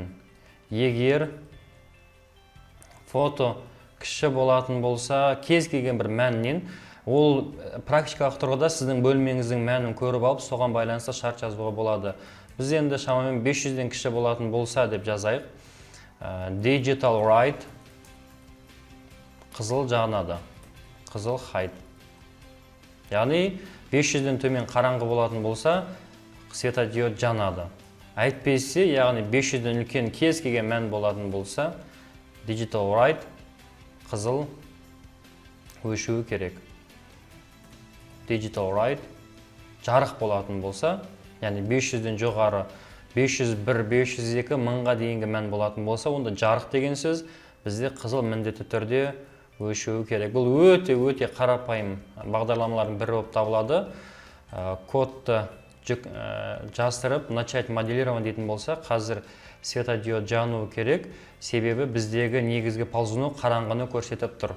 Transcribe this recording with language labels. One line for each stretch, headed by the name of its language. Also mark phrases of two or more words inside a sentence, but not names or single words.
Kazakh: Егер фото кіші болатын болса, кез келген бір мәннен, ол практикалық тұрғыда сіздің бөлмеңіздің мәнін көріп алып, соған байланысты шарт жазуға болады. Біз енді шамамен 500-ден кіші болатын болса деп жазайық.
English: Digital right,
Kazakh: қызыл жанады, қызыл height. Яғни 500-ден төмен қараңғы болатын болса, светодиод жанады. Әйтпесе, яғни 500-ден үлкен кез келген мән болатын болса,
English: digital right,
Kazakh: қызыл өшуі керек.
English: Digital right,
Kazakh: жарық болатын болса, яғни 500-ден жоғары, 501, 502, 1000-ға дейінгі мән болатын болса, онда жарық деген сөз бізде қызыл міндетті түрде өшуі керек. Бұл өте қарапайым бағдарламалардың бірі болып табылады. Кодты жаздырып,
Russian: начать моделирование
Kazakh: дейтін болса, қазір светодиод жануы керек, себебі біздегі негізгі ползунок қараңғыны көрсетіп тұр.